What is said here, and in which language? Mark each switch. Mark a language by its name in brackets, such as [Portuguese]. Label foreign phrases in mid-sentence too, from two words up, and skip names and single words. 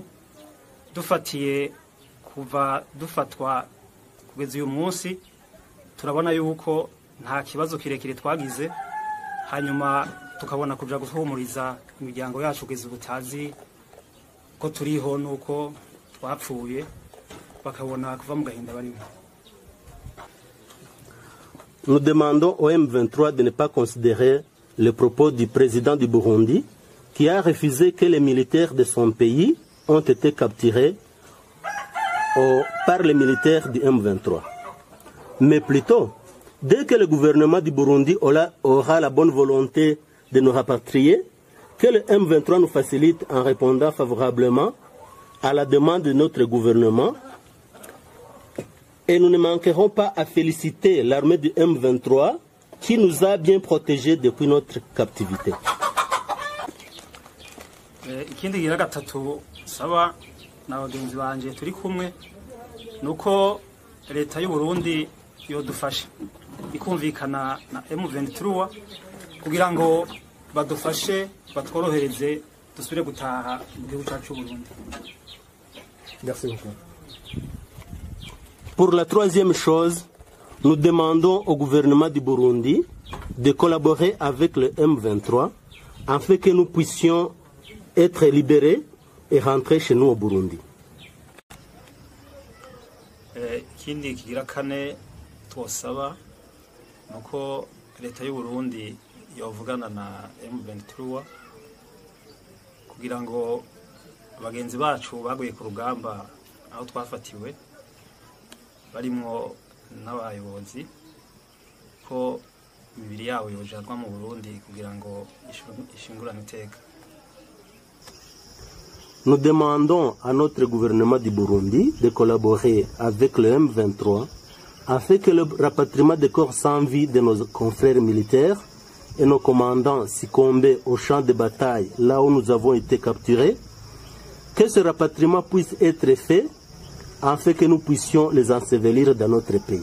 [Rundi] Dufatiye kuva dufatwa kugeza uyu munsi turabona yuko nta kibazo kirekire twagize, hanyuma tukabona kuja guhumuriza imiryango yacu kugeza ubutazi ko turiho nuko twapfuye bakabona kuva mu gahinda barimo. [French] Nous demandons au M23 de ne pas considérer les propos du président du Burundi qui a refusé que les militaires de son pays ont été capturés par les militaires du M23. Mais plutôt, dès que le gouvernement du Burundi aura la bonne volonté de nous rapatrier, que le M23 nous facilite en répondant favorablement à la demande de notre gouvernement. Et nous ne manquerons pas à féliciter l'armée du M23 qui nous a bien protégés depuis notre captivité. [Rundi] Ikindi gira gatatu saba n'abagenzi banje turi kumwe nuko leta y'u Burundi yodufasha ikumvikana na M23 kugira ngo badufashe batworohereze dusubire gutaha mu gihugu cyacu Burundi. [French] Merci beaucoup. Pour la troisième chose, nous demandons au gouvernement du Burundi de collaborer avec le M23 afin que nous puissions être libérés et rentrer chez nous au Burundi. [Rundi] Ikindi kigira kane twosaba nuko leta y'u Burundi yovugana na M23 kugira ngo abagenzi bacu baguye ku rugamba aho twafatiwe barimo n'abayobozi ko imibiri yabo yojanwa mu Burundi kugira ngo ishingurane iteka. [French] Nous demandons à notre gouvernement du Burundi de collaborer avec le M23 afin que le rapatriement des corps sans vie de nos confrères militaires et nos commandants succombés au champ de bataille là où nous avons été capturés, que ce rapatriement puisse être fait afin que nous puissions les ensevelir dans notre pays.